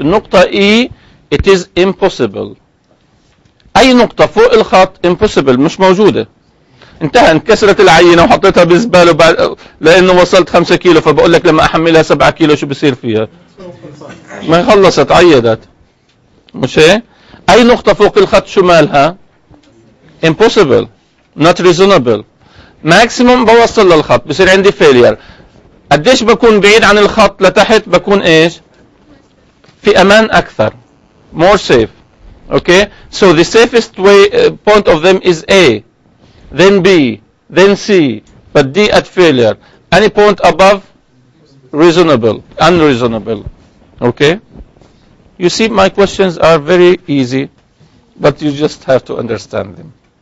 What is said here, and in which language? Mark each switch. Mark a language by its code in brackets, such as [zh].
[en] النقطة E it is impossible. [ar] أي نقطة فوق الخط impossible، مش موجودة. انتهى، انكسرت العينة وحطيتها بزبالة لأنه وصلت 5 كيلو، فبقول لك لما أحملها 7 كيلو شو بصير فيها؟ ما خلصت، عيدت. مش هيك؟ أي نقطة فوق الخط شو مالها؟ [en] impossible not reasonable. [ar] maximum بوصل للخط بصير عندي failure. قديش بكون بعيد عن الخط لتحت بكون ايش؟ في امان اكثر، [en] more safe. okay, so the safest way point of them is A, then B, then C, but D at failure. Any point above reasonable, unreasonable. okay, you see my questions are very easy, but you just have to understand them.